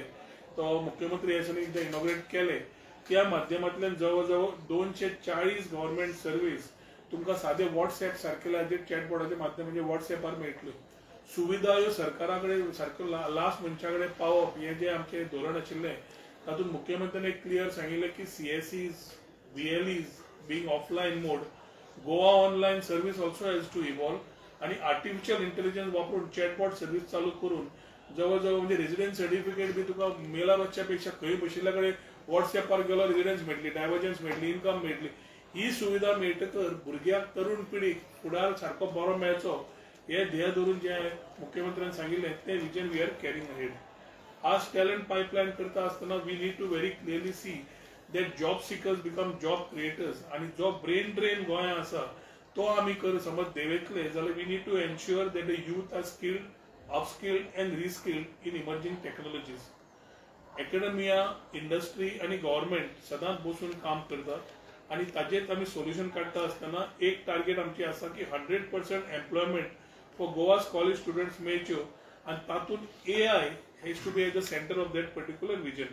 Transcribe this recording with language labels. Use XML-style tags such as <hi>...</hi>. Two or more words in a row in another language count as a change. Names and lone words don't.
<kok>तो मुख्यमंत्री यांनी इनॉग्रेट केले. त्या माध्यमांतल्यान जवळजवळ 240</kok> <en>government service</en> <kok>तुमकां साधे व्हॉट्सएप सारकेल्या चॅटबॉटाच्या माध्यमांतल्यान व्हॉट्सएपार मेळटल्यो. सुविधा ह्यो सरकारा कडेन सारको लास्ट मनशा कडेन पावप हे जे आमचे धोरण आशिल्लें तातूंत मुख्यमंत्र्यान एक क्लियर सांगिल्लें की</kok> <en>CSEs, BLEs being offline mode, Goa online service also has to evolve</en> <kok>आणि</kok> <en>artificial intelligence</en> <kok>वापरून</kok> <en>chatbot service</en> <kok>चालू करून जवळजवळ म्हणजे</kok> <en>residence certificate</en> <kok>बी तुका मेला वचच्यापेक्षा खंय बशिल्ल्या कडेन व्हॉट्सएपार गेलो रेजिडेंस मेळटली, डायव्हर्जन्स मेळटली, इन्कम मेळटली. ही सुविधा मेळटकर भुरग्याक, तरुण पिढीक फुडार सारको बरो मेळचो हे ध्येय धरून जे मुख्यमंत्र्यान सांगिल्लें ते</kok> <en>vision we are carrying ahead. आज talent pipeline</en> <kok>करता आसतना</kok> <en>we need to very clearly see that job seekers become job creators</en> <kok>आणि जो</kok> <en>brain drain</en> <kok>गोंयांत आसा तो आम्ही कर समज देवेतले जाल्यार</kok> <en>we need to ensure that the youth are skilled, upskilled and reskilled in emerging technologies.</en> <kok>एकेडमिया, इंडस्ट्री आणि गव्हर्नमेंट सदांच बसून काम करतात आणि ताजेच आम्ही सोल्युशन काढता असताना एक टार्गेट आमची आसा की</kok> <en>100% employment for Goa's college students</en> <kok>मेळच्यो आणि तातूंत</kok> <en>AI has to be at the centre of that particular vision.</en>